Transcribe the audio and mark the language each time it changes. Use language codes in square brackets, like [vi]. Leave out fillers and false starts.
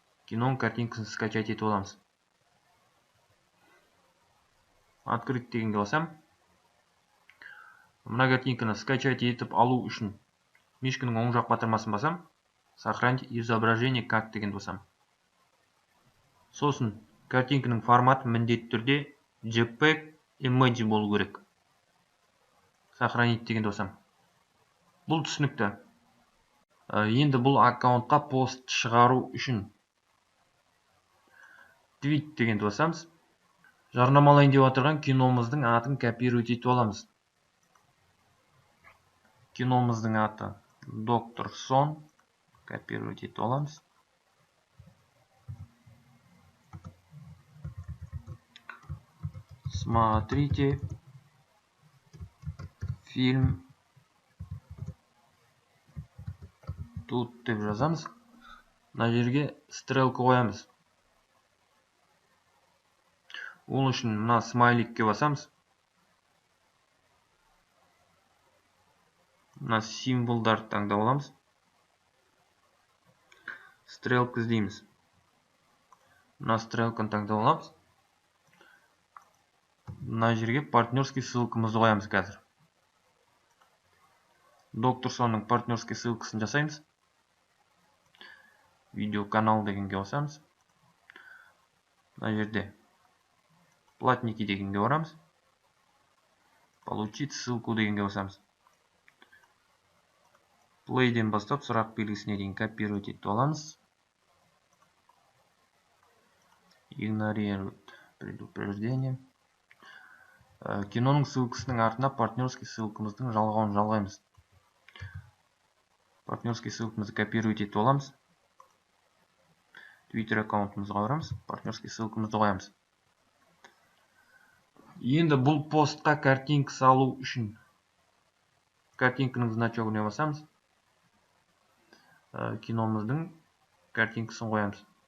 [kk] Киноның картинкасын скачать етіп аламыз. Открыть дегенге басам. Мына картинканы скачать етіп алу үшін мишканың оң жақ батырмасын басам. [ru] Сохранить изображение как [kk] дегенді басам. Сосын картинканың форматы міндетті түрде JPEG emoji болу керек. Сохранить дегенді басам. Бұл түсінікті. Енді бұл аккаунтқа пост шығару үшін Tweet дегенді басамыз. Жарнамалайын деп отырған киномыздың атын копировать етіп аламыз. Киномыздың аты Доктор Сон. Копировать етіп аламыз. [ru] Смотрите фильм тут [kk] деп жазамыз. Мына жерге стрелка қоямыз. Ол үшін мына смайликке басамыз. Мына символдарды таңдап аламыз. Стрелка іздейміз. Мына стрелканы таңдап аламыз. Мына жерге партнерский ссылкамызды қоямыз қазір. Доктор Сонның партнерский ссылкасын жасаймыз. Видео канал дегенге басамыз. Мына жерде платники дегенге барамыз. [ru] Получить ссылку [kk] дегенге басамыз. Play'ден бастап сұрақ белгісіне дейін копировать етіп аламыз. [ru] Игнорировать предупреждение. [kk] Киноның ссылкасының артына партнерский ссылкамыздың жалғауын жалғаймыз. Партнерский ссылкамызды копировать етіп аламыз. Twitter аккаунтымызға барамыз. Партнерский ссылкамызды қоямыз. Енді бұл постқа картинка салу үшін картинканың значогына басамыз. Киномыздың картинкасын қоямыз.